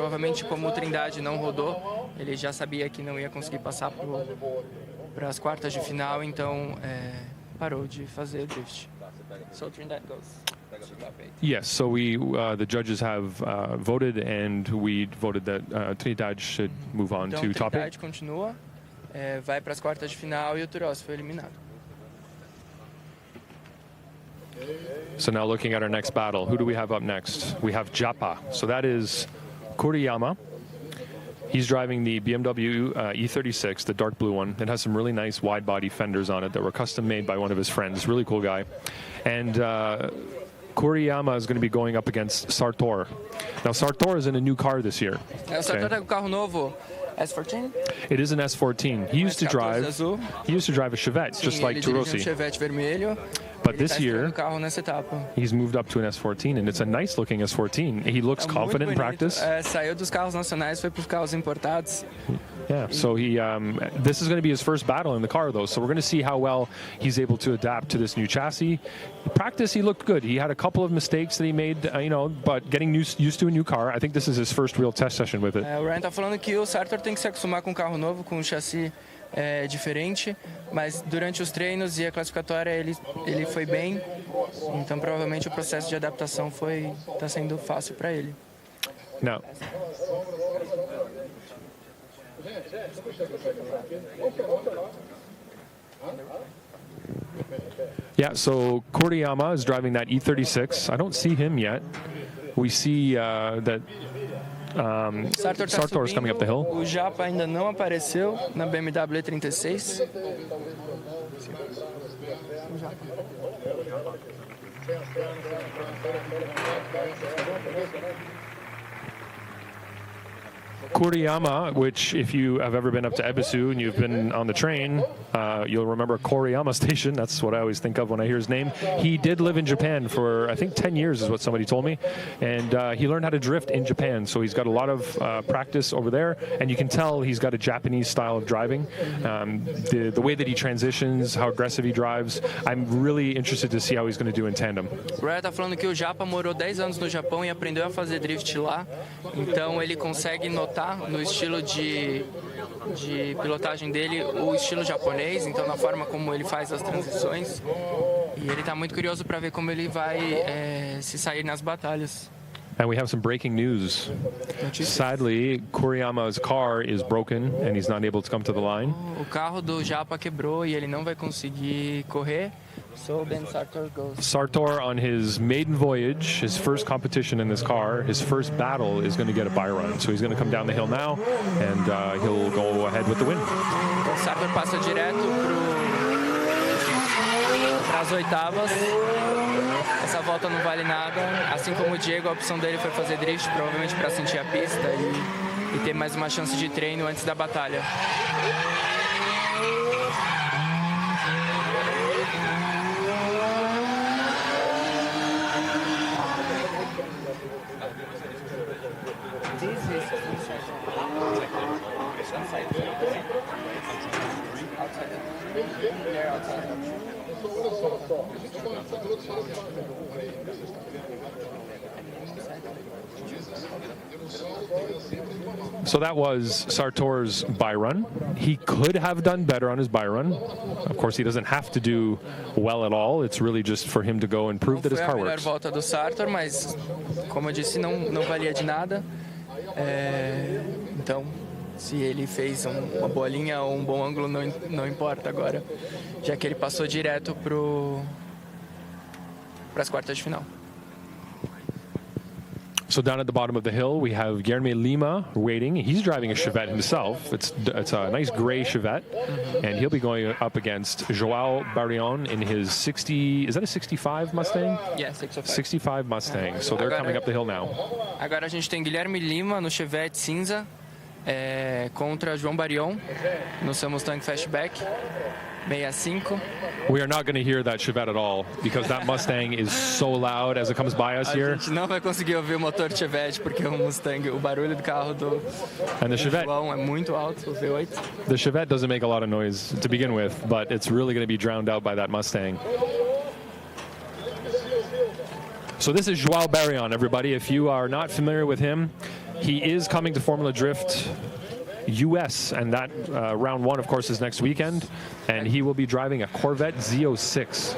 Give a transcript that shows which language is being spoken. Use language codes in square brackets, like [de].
[pt] Provavelmente, como o Trindade não rodou, ele já sabia que não ia conseguir passar para as quartas de final, então parou de fazer o drift. [en] So Trindade goes. Yes, so the judges have voted, and we voted that Trindade should move on to top 8. [pt] Trindade continua, vai para as quartas de final e o Turossi foi eliminado. [en] So now looking at our next battle, who do we have up next? We have Japa. So that is Kuriyama. He's driving the BMW E36, the dark blue one. It has some really nice wide body fenders on it that were custom made by one of his friends. Really cool guy. And Kuriyama is going to be going up against Sartor. Now Sartor is in a new car this year. [pt] O Sartor tá com carro novo. S14? [en] It is an S14. He used to drive a Chevette, just like Torossi. [pt] Chevette vermelho. [en] But this year, he's moved up to an S14, and it's a nice-looking S14. He looks confident in practice. [pt] Saiu dos carros nacionais, foi para os carros importados. [en] Yeah, so this is going to be his first battle in the car, though. So we're going to see how well he's able to adapt to this new chassis. In practice, he looked good. He had a couple of mistakes that he made, but getting used to a new car. I think this is his first real test session with it. [pt] O Ryan tá falando que o Sartor tem que se acostumar com um carro novo, com um chassi diferente, mas durante os treinos e a classificatória ele foi bem. Então provavelmente o processo de adaptação tá sendo fácil para ele. [en] Now. Yeah, so Koriyama is driving that E36. I don't see him yet. We see that Sartor is coming up the hill. [pt] O Japa ainda não apareceu na BMW E36. [en] Koriyama, which if you have ever been up to Ebisu and you've been on the train, you'll remember Koriyama Station. That's what I always think of when I hear his name. He did live in Japan for, I think, 10 years is what somebody told me. And he learned how to drift in Japan. So he's got a lot of practice over there. And you can tell he's got a Japanese style of driving. The way that he transitions, how aggressive he drives. I'm really interested to see how he's going to do in tandem. [pt] O Ryan tá falando que o Japa morou 10 anos no Japão e aprendeu a fazer drift lá. Então ele consegue notar no estilo de pilotagem dele o estilo japonês, então na forma como ele faz as transições, e ele está muito curioso para ver como ele vai se sair nas batalhas. [en] And we have some breaking news. Sadly, Koriyama's car is broken and he's not able to come to the line. [pt] O carro do Japa quebrou e ele não vai conseguir correr. [en] So then Sartor goes. Sartor, on his maiden voyage, his first competition in this car, his first battle is going to get a bye run. So he's going to come down the hill now, and he'll go ahead with the win. [pt] Então Sartor passa direto para as oitavas. Essa volta não vale nada. Assim como o Diego, a opção dele foi fazer drift, provavelmente para sentir a pista e ter mais uma chance de treino antes da batalha. [en] So that was Sartor's bye run. He could have done better on his bye run. Of course, he doesn't have to do well at all. It's really just for him to go and prove that his car works. [pt] Foi a melhor volta do Sartor, mas como eu disse, não valia de nada. Então, se ele fez uma boa linha ou um bom ângulo, não importa agora, já que ele passou direto para as quartas de final. [en] So down at the bottom of the hill, we have Guilherme Lima waiting. He's driving a Chevette himself. It's a nice gray Chevette, and he'll be going up against João Barrion in his 60. Is that a 65 Mustang? Yeah, 65. 65 Mustang. So they're coming up the hill now. [pt] Agora a gente tem Guilherme Lima no Chevette cinza contra João Barrion no seu Mustang Fastback 65. [en] We are not going to hear that Chevette at all because that Mustang is so loud as it comes by us here. [pt] A gente não vai conseguir ouvir o motor Chevette porque o Mustang, o barulho do carro do João é muito alto, o V8. [en] The Chevette doesn't make a lot of noise to begin with, but it's really going to be drowned out by that Mustang. So this is João Barrion, everybody. If you are not familiar with him, he is coming to Formula Drift US, and that round one, of course, is next weekend, and he will be driving a Corvette Z06.